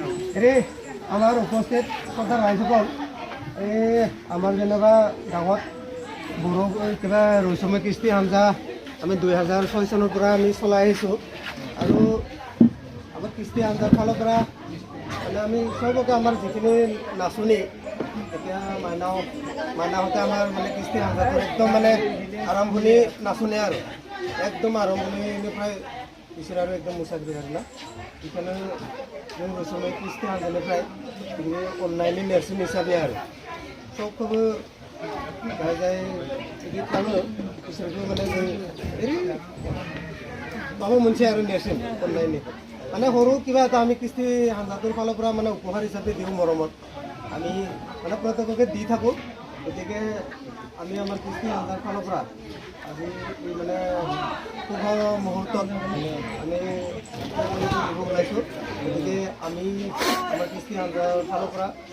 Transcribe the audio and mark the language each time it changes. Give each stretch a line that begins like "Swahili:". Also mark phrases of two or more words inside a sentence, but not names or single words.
Assamese: হেৰি আমাৰ উপস্থিত শ্ৰদ্ধা ৰাইজসকল আমাৰ যেনিবা গাঁৱত বড়ো কিবা ৰৈচমী কৃষ্টি হাঞ্জা আমি 2006 চনৰ পৰা আমি চলাই আহিছোঁ আৰু আমাৰ কৃষ্টি হাঞ্জাৰ ফালৰ পৰা মানে আমি চবকে আমাৰ যিখিনি নাচনী এতিয়া মাইনাহঁতে আমাৰ মানে কৃষ্টি হাঞ্জাটো একদম মানে আৰম্ভণি নাচনী আৰু একদম
Bodo: আৰম্ভণিনিफ्राय बिसोर आरो एकदम मोसागिरि आरोना बेखायनो जों रैसुमै कृष्टि हान्जानिफ्राय बिदिनो अननायनि नेरसोन हिसाबै आरो सबखौबो जाय जाय बिदि खालामो बिसोरखौ माने जों ओरैनो माबा मोनसे आरो नेरसोन अननायनि
Assamese: माने सৰু কিবা এটা আমি কৃষ্টি হান্জাটোৰ ফালৰ পৰা মানে উপহাৰ হিচাপে দিওঁ মৰমত আমি মানে প্ৰত্যেককে দি থাকোঁ গতিকে আমি আমাৰ কৃষ্টি হান্জাৰ ফালৰ পৰা আজি মানে শুভ মুহূৰ্তত আমি ওলাইছোঁ গতিকে আমি আমাৰ কৃষ্টি হান্জাৰ ফালৰ পৰা